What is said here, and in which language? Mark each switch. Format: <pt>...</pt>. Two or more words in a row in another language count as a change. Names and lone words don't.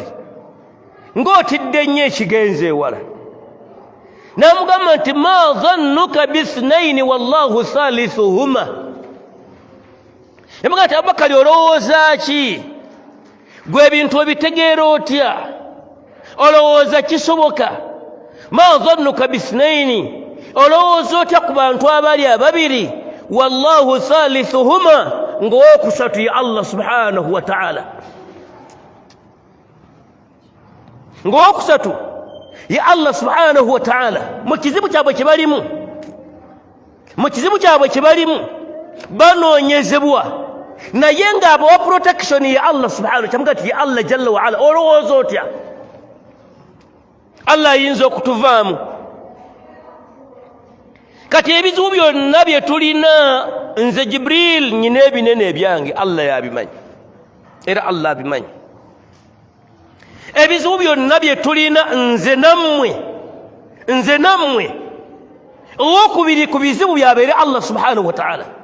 <lg>ng'otidde nnyo ekigenze ewala n'amugamba nti</lg> <ar>ما ظنك باثنين والله ثالثهما</ar> <lg>yamugamba nti Abubakari olowooza ki gwe ebintu obitegeera otya olowooza kisoboka</lg> <ar>ما ظنك باثنين</ar> <lg>olowooza otya ku bantu abali ababiri</lg> <ar>والله ثالثهما</ar> <lg>ng'owokusatu ya</lg> <ar>الله سبحانه وتعالى</ar> <lg>ng'owokusatu ya</lg> <ar>الله سبحانه وتعالى</ar> <lg>mu kizibu kyabwe kye balimu banoonyezebwa naye ng'abawa protection ya</lg> <ar>الله سبحانه</ar> <lg>kyamuga ti ya</lg> <ar>الله جل وعلا</ar> <lg>olowooza otya Allah ayinza okutuvaamu kati ebizibu byonna bye tulina nze Jibril nyina ebinene ebyange Allah yabimanyi era Allah abimanyi ebizibu byonna bye tulina nze nammwe owokubiri ku bizibu byabeere</lg> <ar>الله سبحانه وتعالى</ar>